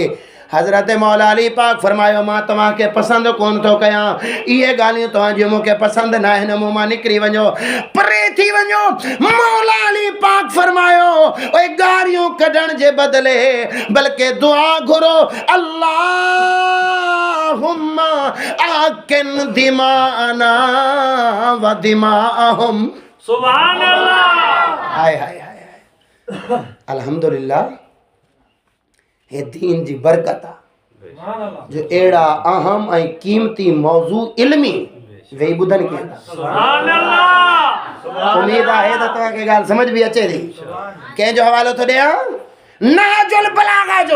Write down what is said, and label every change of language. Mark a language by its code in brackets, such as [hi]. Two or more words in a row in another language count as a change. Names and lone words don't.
[sd] हज़रत मौला अली पाक फरमायो मां तव्हांखे पसंदि कोन थो कयां इहे ॻाल्हियूं तव्हां जूं मूंखे पसंदि न आहिनि मूं मां निकिरी वञो परे थी वञो। मौला अली पाक फरमायो ओए गारियूं कढण जे बदिले बल्कि दुआ घुरो [ar] اللهم احقن دماءنا ودماءهم. سبحان الله. [sd] हाय हाय हाय अल्हम्दुलिल्लाह हे दीन जी बरकत आहे जो अहिड़ा अहम ऐं कीमती मौज़ू इल्मी वेही ॿुधनि कया। [ar] سبحان الله. [sd] उम्मीद आहे त तव्हांखे ॻाल्हि समझ बि अचे थी। कंहिंजो हवालो थो ॾियां नहजुल बलागा जो।